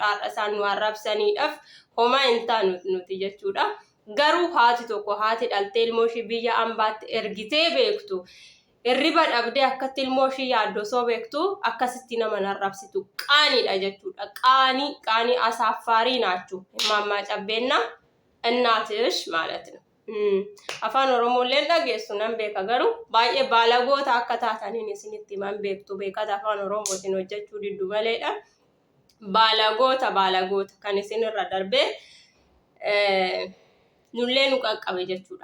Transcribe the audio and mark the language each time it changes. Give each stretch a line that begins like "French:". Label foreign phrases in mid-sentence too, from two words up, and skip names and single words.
Oromo: Haadha isaan nu arrabsaniidhaaf homaa hin taanu nuti jechuudha. Garuu haati tokko haati dhaltee ilmoo ishii biyya ambaatti ergitee beektu hirriba dhabdee akkatti ilmoo ishii yaaddoo soo beektu akkasitti nama arrabsitu qaaniidha jechuudha. Qaanii asaaffaarii naachuu Imaamaa Cabbeenna
Amharic: እናትሽ ማለት ነው.
Oromo: Afaan Oromoolee dhageessu nan beeka garuu baay'ee baalagoota akka taataniin isinitti himan beektu beekata afaan Oromootiin hojjechuu diddu maleedha. Baalagoota kan isinirra darbee nullee nu qaqqabe jechuudha.